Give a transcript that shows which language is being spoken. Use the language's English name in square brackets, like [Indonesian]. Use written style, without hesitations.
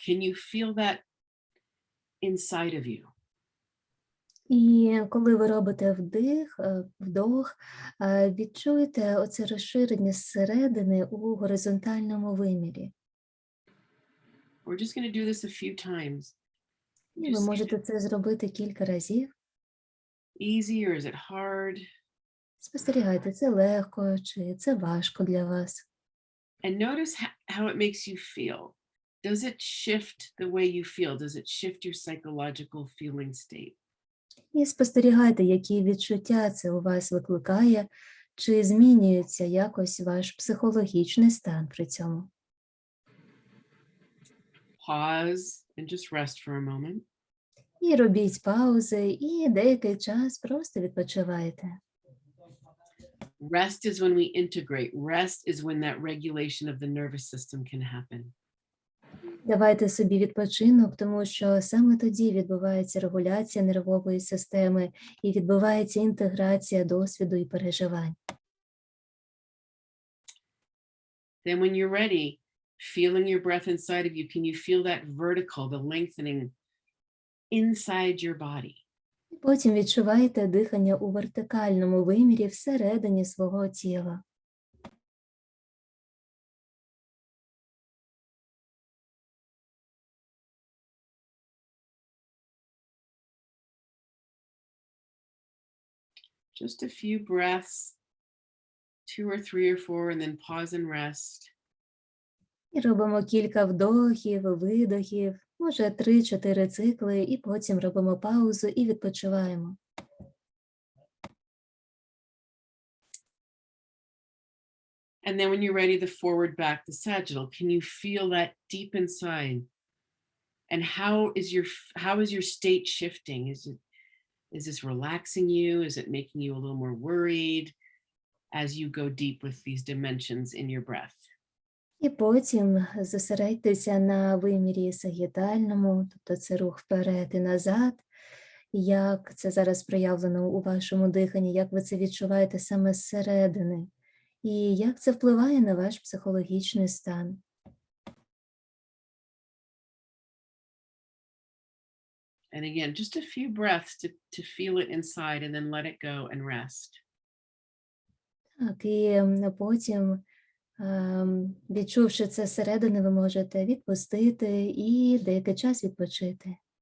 [English] Can you feel that inside of you? [Ukrainian] І коли ви робите вдох, відчуйте оце розширення зсередини у горизонтальному вимірі. [English] We're just going to do this a few times. [Ukrainian] І ви можете це зробити кілька разів. [English] Easy or is it hard? [Ukrainian] Спостерігайте, це легко чи це важко для вас. [English] And notice how it makes you feel. Does it shift the way you feel? Does it shift your psychological feeling state? [Ukrainian] І спостерігайте, які відчуття це у вас викликає, чи змінюється якось ваш психологічний стан при цьому. [English] Pause and just rest for a moment. [Ukrainian] І робіть паузи, і деякий час просто відпочивайте. [English] Rest is when we integrate. Rest is when that regulation of the nervous system can happen. [Ukrainian] Давайте собі відпочинок, тому що саме тоді відбувається регуляція нервової системи і відбувається інтеграція досвіду і переживань. [English] Then when you're ready, feeling your breath inside of you, can you feel that vertical, the lengthening inside your body? [Ukrainian] Потім відчуваєте дихання у вертикальному вимірі всередині свого тіла. [English] Just a few breaths, 2 or 3 or 4, and then pause and rest. [Ukrainian] І робимо кілька вдохів, видохів, може 3-4 цикли, і потім робимо паузу і відпочиваємо. [English] And then when you're ready, the forward back, the sagittal, can you feel that deep inside? And how is your state shifting? Is this relaxing you? Is it making you a little more worried as you go deep with these dimensions in your breath? [Ukrainian] І потім зосередьтеся на вимірі сагітальному, тобто це рух вперед і назад, як це зараз проявлено у вашому диханні, як ви це відчуваєте саме зсередини, і як це впливає на ваш психологічний стан. [English] And again, just a few breaths to feel it inside and then let it go and rest. [Ukrainian] Так, і потім, відчувши це зсередини, ви можете відпустити і деякий час відпочити.